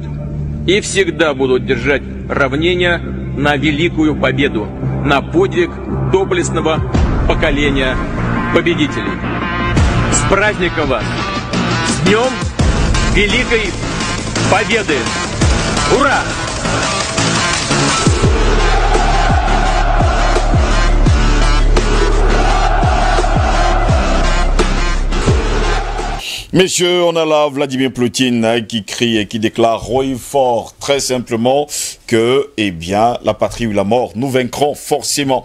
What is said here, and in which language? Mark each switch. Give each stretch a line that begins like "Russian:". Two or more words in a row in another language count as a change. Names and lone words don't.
Russian: И всегда будут держать равнение на великую победу, на подвиг доблестного поколения победителей. С праздником вас! С Днем Великой Победы! Ура!
French: Messieurs, on a là Vladimir Poutine qui crie et qui déclare haut et fort, très simplement, que, eh bien, la patrie ou la mort, nous vaincrons forcément.